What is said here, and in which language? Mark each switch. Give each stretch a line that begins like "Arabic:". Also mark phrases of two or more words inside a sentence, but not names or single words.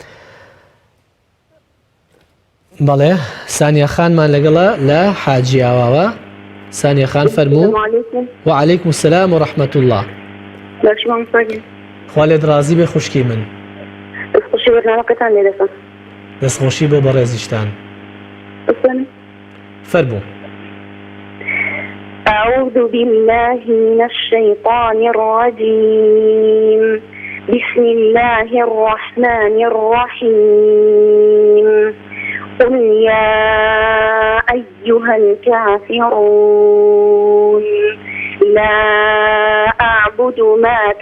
Central Kurdish: بەڵێ سانیا خانمان لەگەڵە لە حاجیاواوە سانیا خان فەرموو
Arabic: وعەلەیکم السلام وڕەحمەت الله
Central Kurdish: خوا لێت ڕازی بێ خوشکی من دەستخۆشی بۆ بەڕێزیشتان فەرموو
Arabic: أعوذ بالله من الشيطان الرجيم بسم الله الرحمن الرحيم قل يا أيها الكافرون لا أعبد ما